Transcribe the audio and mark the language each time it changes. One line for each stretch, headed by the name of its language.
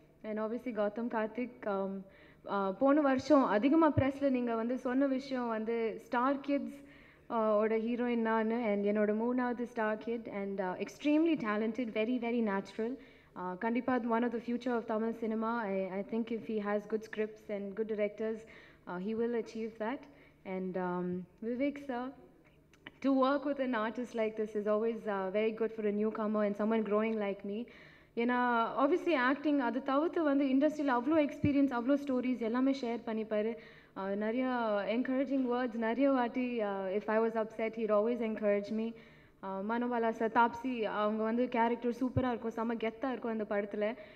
Tamil: And obviously Gautham Karthik போன வருஷம் அதிகமாக ப்ரெஸ்ஸில் நீங்கள் வந்து சொன்ன விஷயம் வந்து ஸ்டார் கிட்ஸ் ஓட ஹீரோயின் நான். அண்ட் என்னோட மூணாவது star kid
English: And extremely talented very very natural. கண்டிப்பாக one of the future of Tamil cinema. I think if he has good scripts and good directors he will achieve that. And Vivek sir, to work with an artist like this is always very good for a newcomer and someone growing like me.
Tamil: ஏன்னா obviously acting அது தவிர்த்து வந்து இண்டஸ்ட்ரியில் அவ்வளோ experience அவ்வளோ stories எல்லாமே share பண்ணிப்பார்.
English: நிறைய encouraging words
Tamil: நிறைய வாட்டி
English: If I was upset he'd always encourage me.
Tamil: Manobala sir Taapsee அவங்க வந்து கேரக்டர் சூப்பராக இருக்கும் செம்ம கெத்தாக இருக்கும் அந்த படத்தில்.